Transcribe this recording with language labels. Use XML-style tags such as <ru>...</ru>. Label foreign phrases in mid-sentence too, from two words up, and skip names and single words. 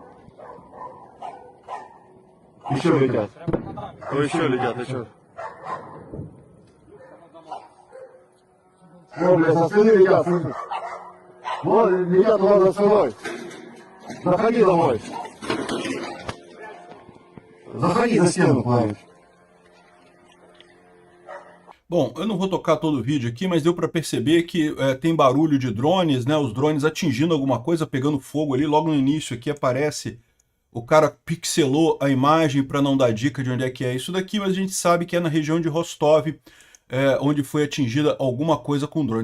<ru>Еще летят. Еще летят, еще. О, блядь, со спины летят, слышишь? Вот, летят у нас за спиной. Заходи домой. Заходи за стену, Клавиш.</ru> <pt>Bom, eu não vou tocar todo o vídeo aqui, mas deu para perceber que tem barulho de drones, né? Os drones atingindo alguma coisa, pegando fogo ali. Logo no início aqui aparece, o cara pixelou a imagem para não dar dica de onde é que é isso daqui, mas a gente sabe que é na região de Rostov, onde foi atingida alguma coisa com drones.</pt>